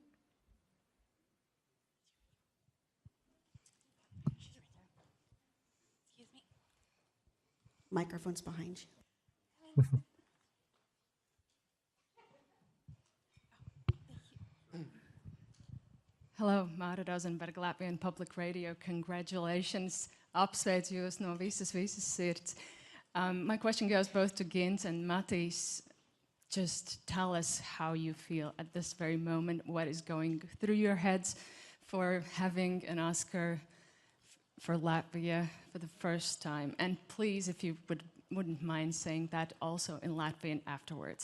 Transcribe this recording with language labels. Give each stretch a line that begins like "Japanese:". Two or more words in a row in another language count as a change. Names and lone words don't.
English: Excuse me. Microphone's behind you. Hallo, Mara Rosenberg, Latvian Public Radio. Congratulations.
Latvian: Apsveicu jūs no visas sirds.
English: My question goes both to Gint and Matīs. Just tell us how you feel at this very moment, what is going through your heads for having an Oscar for Latvia for the first time. And please, if you wouldn't mind saying that also in Latvian afterwards.